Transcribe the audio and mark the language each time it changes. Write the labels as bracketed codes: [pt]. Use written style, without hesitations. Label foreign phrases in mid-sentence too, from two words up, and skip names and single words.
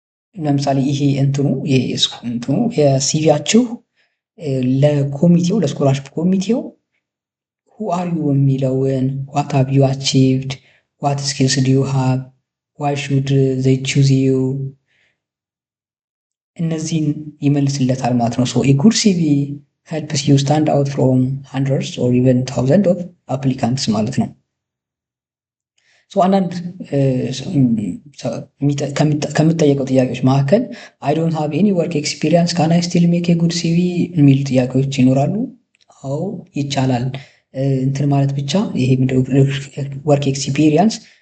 [am] ለምሳሌ ይሄ እንትኑ የሲቪያችሁ ለኮሚቴው ለስኮላርሽፕ ኮሚቴው [en] who are you የሚለውን what have you achieved what skills do you have why should they choose you [am] እነዚህን ይመልስለታል ማለት ነው። [en] so a good CV helps you stand out from hundreds or even thousands of applicants [am] ማለት ነው። አንዳንድ ከምጠየቀው ጥያቄዎች መካከል [en] I don't have any work experience can I still make a good CV [am] የሚሉ ጥያቄዎች ይኖራሉ። አዎ ይቻላል። እንትን ማለት ብቻ ይሄ [en] work experience